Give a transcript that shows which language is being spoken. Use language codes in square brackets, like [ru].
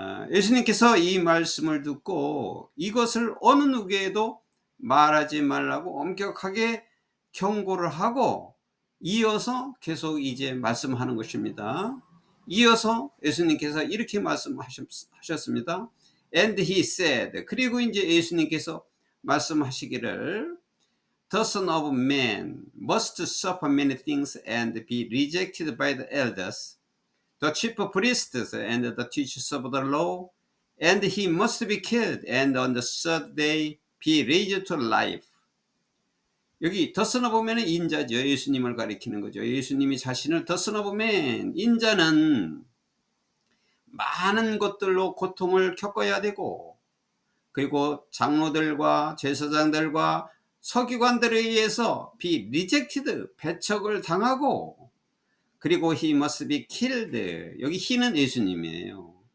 [ko] 예수님께서 이 말씀을 듣고 이것을 어느 누구에도 말하지 말라고 엄격하게 경고를 하고 이어서 계속 이제 말씀하는 것입니다. 이어서 예수님께서 이렇게 말씀하셨습니다. [en] And he said, [ko] 그리고 이제 예수님께서 말씀하시기를 [en] The Son of Man must suffer many things and be rejected by the elders, the chief priests and the teachers of the law, and he must be killed and on the third day be raised to life. [ko] 여기 The Son of Man은 인자죠. 예수님을 가리키는 거죠. 예수님이 자신을 The Son of Man, 인자는 많은 것들로 고통을 겪어야 되고, 그리고 장로들과 제사장들과 서기관들에 의해서 [en] be rejected, [ko] 배척을 당하고, 그리고 [en] he must be killed, [ko] 여기 he는 예수님이에요.